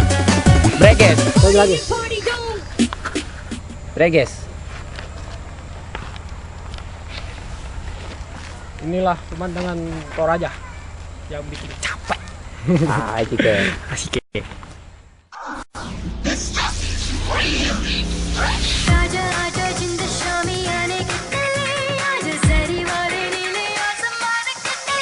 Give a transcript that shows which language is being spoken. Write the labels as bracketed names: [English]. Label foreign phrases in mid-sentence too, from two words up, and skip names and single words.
[Indonesian] Breges. Lagi. Breges. Inilah pemandangan Toraja yang bikin capek. Asik ya. Asik ya. [Hindi] आजा आजा जिंद शामी आने के तले आजा जरी वाले नीले आसमान के